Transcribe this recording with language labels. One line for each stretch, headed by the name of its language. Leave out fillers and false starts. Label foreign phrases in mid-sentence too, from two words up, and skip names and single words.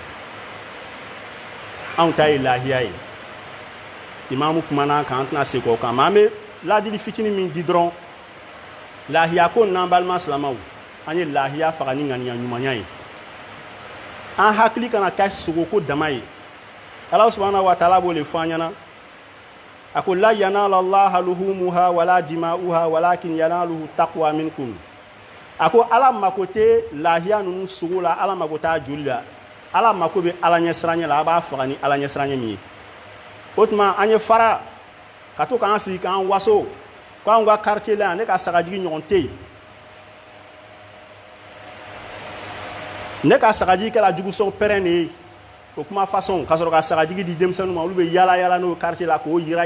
Bambara: anw ta ye lahiya ye imamu kumana kan an tɛna segin o kan mais an bɛ ladili fitinin min di dɔrɔn lahiya ko n'an balima silamɛw an ye lahiya faga ni ŋaniya ɲumanya ye an hakili kana kɛ sogoko dama ye Ala
Arabic: سبحانه وتعالى
Bambara: b'o le fɔ an ɲɛna a ko
Arabic: لن ينال الله لحومها ولا دماؤها ولكن يناله التقوى منكم
Bambara: a ko Ala mako tɛ lahiya ninnu sogo la Ala mako t'a joli la Ala mako bɛ Ala ɲɛsiranɲɛ la a b'a faga ni Ala ɲɛsiranɲɛ min ye o tuma an ye fara ka to k'an sigi k'an waso k'anw ka quartier la ne ka sagajigi ɲɔgɔn tɛ yen ne ka sagajigi kɛla jugusɔn pɛrɛn de ye o kuma façon ka sɔrɔ ka sagajigi di denmisɛnninw ma olu bɛ yala yala n'o quartier la k'o yira